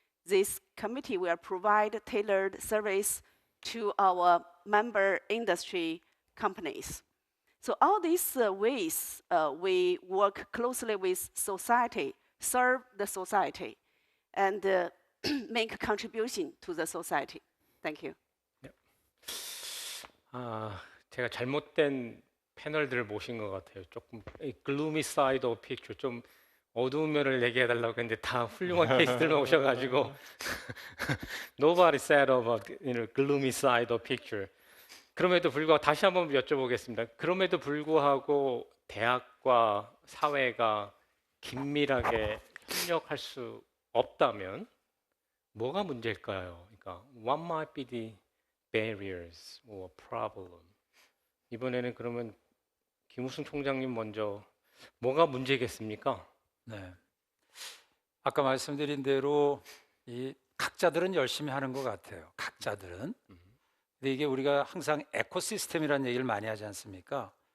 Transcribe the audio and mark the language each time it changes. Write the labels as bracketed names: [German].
[English] This committee will provide tailored service to our member industry companies. So all these ways, we work closely with society, serve the society, and make a contribution to the society. Thank you. [Korean] 제가 잘못된 패널들을 모신 것 같아요. 조금 글루미 사이드 오브 픽처, 좀 어두운 면을 얘기해 달라고 했는데 다 훌륭한 케이스들만 오셔가지고 [English] Nobody said about gloomy side of picture. [Korean] 그럼에도 불구하고 다시 한번 여쭤보겠습니다. 그럼에도 불구하고 대학과 사회가 긴밀하게 협력할 수 없다면 뭐가 문제일까요? 그러니까 [English] what might be the barriers or problem? [Korean] 이번에는 그러면 김우승 총장님 먼저 뭐가 문제겠습니까? 네. 아까 말씀드린 대로 이 각자들은 열심히 하는 것 같아요. 각자들은. 근데 이게 우리가 항상 에코시스템이라는 얘기를 많이 하지 않습니까?